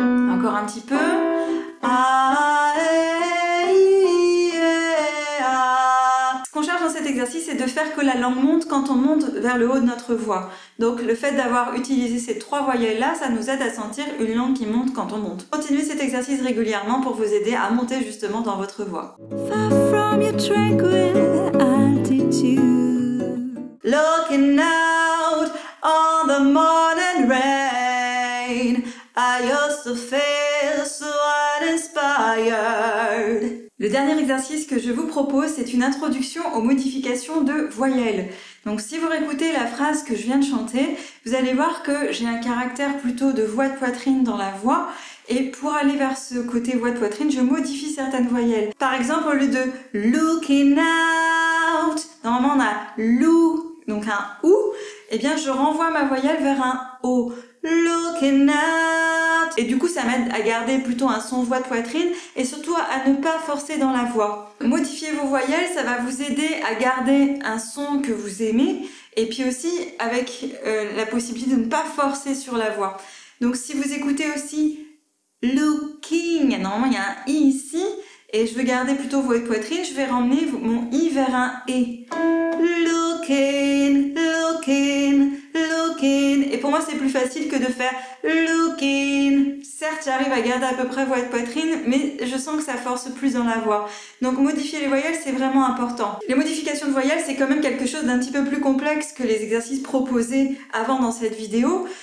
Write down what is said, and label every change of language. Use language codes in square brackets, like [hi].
[fr] Encore un petit peu. Ah, eh, i, eh, ah. Ce qu'on cherche dans cet exercice, c'est de faire que la langue monte quand on monte vers le haut de notre voix. Donc le fait d'avoir utilisé ces 3 voyelles-là, ça nous aide à sentir une langue qui monte quand on monte. Continuez cet exercice régulièrement pour vous aider à monter justement dans votre voix. [en] Far from your tranquil altitude, looking out on the morning rain, I used to feel so uninspired. [fr] Le dernier exercice que je vous propose, c'est une introduction aux modifications de voyelles. Donc si vous réécoutez la phrase que je viens de chanter, vous allez voir que j'ai un caractère plutôt de voix de poitrine dans la voix. Et pour aller vers ce côté voix de poitrine, je modifie certaines voyelles. Par exemple, au lieu de [en] looking out, [fr] normalement on a lou, donc un ou, eh bien je renvoie ma voyelle vers un o. [en] Looking out. [fr] Et du coup, ça m'aide à garder plutôt un son voix de poitrine et surtout à ne pas forcer dans la voix. Modifier vos voyelles, ça va vous aider à garder un son que vous aimez et puis aussi avec la possibilité de ne pas forcer sur la voix. Donc si vous écoutez aussi looking, normalement il y a un i ici et je veux garder plutôt voix de poitrine, je vais ramener mon i vers un e. [en] Looking, looking, looking. [fr] Et pour moi c'est plus facile que de faire looking. Certes j'arrive à garder à peu près voix de poitrine, mais je sens que ça force plus dans la voix. Donc modifier les voyelles c'est vraiment important. Les modifications de voyelles c'est quand même quelque chose d'un petit peu plus complexe que les exercices proposés avant dans cette vidéo.